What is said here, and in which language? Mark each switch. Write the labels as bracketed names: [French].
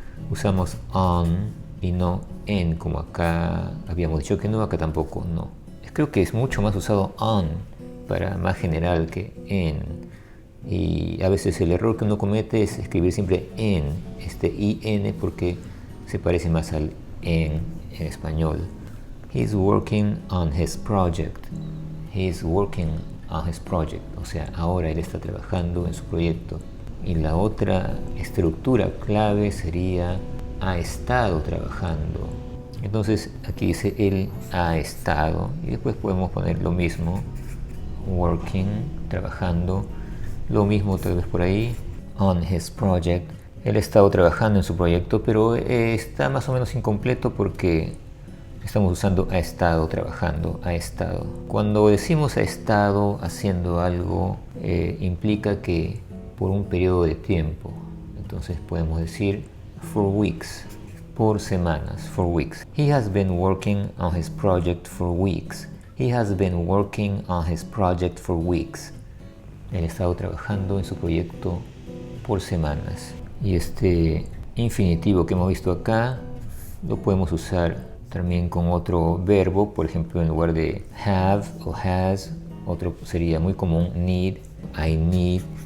[Spanish] Usamos on y no en, como acá habíamos dicho que no, acá tampoco, no. Creo que es mucho más usado on para más general que en. Y a veces el error que uno comete es escribir siempre en, este in, porque se parece más al en español. [English] He's working on his project. He's working on his project. [Spanish] O sea, ahora él está trabajando en su proyecto. Y la otra estructura clave sería ha estado trabajando. Entonces aquí dice él ha estado, y después podemos poner lo mismo, working, trabajando, lo mismo tal vez por ahí, [English] on his project. [Spanish] Él ha estado trabajando en su proyecto, pero está más o menos incompleto porque estamos usando ha estado trabajando, ha estado. Cuando decimos ha estado haciendo algo, implica que por un periodo de tiempo. Entonces podemos decir for weeks, por semanas, for weeks. [English] He has been working on his project for weeks. He has been working on his project for weeks. [Spanish] Él ha estado trabajando en su proyecto por semanas. Y este infinitivo que hemos visto acá lo podemos usar también con otro verbo. Por ejemplo, en lugar de have o has, otro sería muy común need, I need.